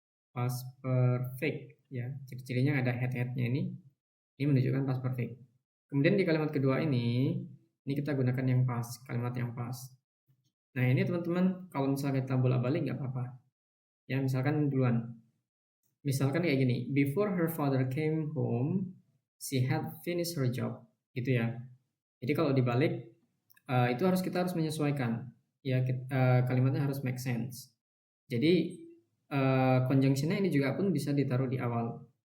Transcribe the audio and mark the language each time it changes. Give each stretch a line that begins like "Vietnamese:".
Indonesian: Past perfect ya. Ciri-cirinya ada head-headnya ini. Ini menunjukkan past perfect. Kemudian di kalimat kedua ini kita gunakan yang past, kalimat yang past. Nah, ini teman-teman kalau misalnya kita bolak-balik nggak apa-apa. Ya, misalkan duluan. Misalkan kayak gini,
English: before her father came home, she had finished her job,
Indonesian: gitu ya. Jadi kalau dibalik, itu kita harus menyesuaikan. Ya, kalimatnya harus make sense. Jadi conjunctionnya ini juga pun bisa ditaruh di awal.